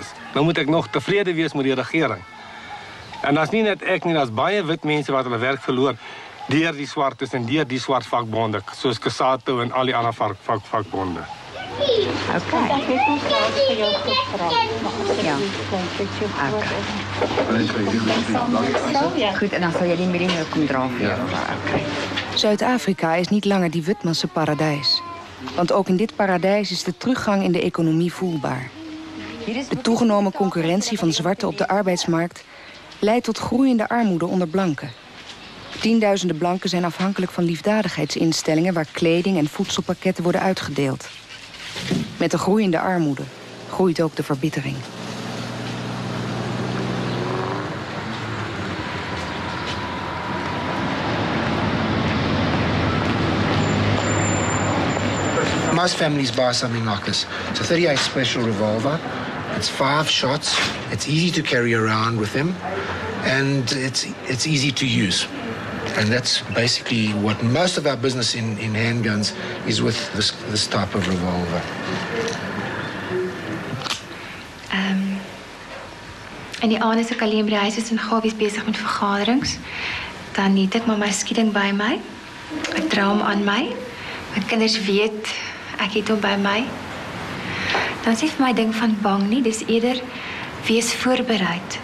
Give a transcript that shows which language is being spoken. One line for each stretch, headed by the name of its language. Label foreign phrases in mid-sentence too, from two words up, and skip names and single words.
Afrikaans: Nou moet ek nog tevrede wees met die regering. En dat is nie net ek nie, dat is baie wit mense wat hulle werk verloor deur die swartes en deur die swart vakbonde, soos Kasato en al die ander vakbonde. Goed, en dan sal jy die meeting nou kom dra vir jou.
Dutch: Zuid-Afrika is niet langer die Witmanse paradijs. Want ook in dit paradijs is de teruggang in de economie voelbaar. De toegenomen concurrentie van zwarten op de arbeidsmarkt leidt tot groeiende armoede onder blanken. Tienduizenden blanken zijn afhankelijk van liefdadigheidsinstellingen waar kleding en voedselpakketten worden uitgedeeld. Met de groeiende armoede groeit ook de verbittering.
English: Most families buy something like this. It's a 38 special revolver. It's 5 shots. It's easy to carry around with them, and it's easy to use. And that's basically what most of our business in handguns is with this type of revolver.
Afrikaans: In die aand as ek alleen by die huis is en Gawie is besig met vergaderings, dan het ek maar my skieding by my. Ek dra hom aan my. My kinders weet ek het hom by my. Dan is nie vir my ding van bang nie, dis eerder wees voorbereid.